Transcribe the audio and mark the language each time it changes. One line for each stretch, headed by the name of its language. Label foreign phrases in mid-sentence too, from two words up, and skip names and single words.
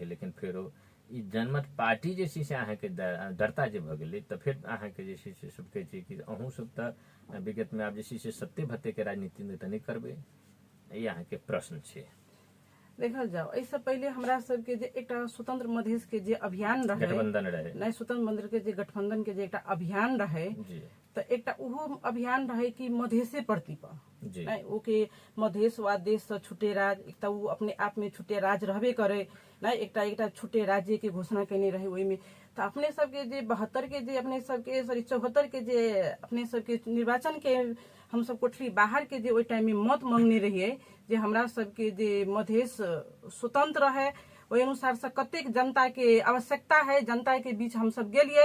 Maithili: लेकिन फेरो ई जनमत पार्टी जे छै से अहाँ के डरता जे भऽ गेलै, तऽ फिर अहाँ के जे छै से सब कहै छै कि अहूँ सब तऽ विगत में आब जे छै से सत्ते भत्ते के राजनीति में तऽ नहीं करबै, ई अहाँ के प्रश्न छै। देखल जाओ ऐसे पहले हमरा सबके जे एकटा स्वतंत्र मधेश के जे अभियान रहे, गठबंधन रहे नहीं स्वतंत्र मधेश के जे गठबंधन के जे एकटा अभियान रहे, तो एकटा उहो अभियान रहे कि मधेशे प्रति पर ओके मधेश वा देश से छुटे राज, एक उ अपने आप में छुटे राज रहबे करे, नहीं एकटा छुटे राज्य के घोषणा केने रहे। ओहि में तो अपने सबके जे 72 के जे अपने सबके 74 के जे अपने सबके निर्वाचन के हम सब कोठरी बाहर के जे ओहि टाइम में मत मांगने रहिए जे हमरा सबके जे मधेश स्वतंत्र है, ओहि अनुसार से कतेक जनता के आवश्यकता है, जनता के बीच हम सब गेलिए।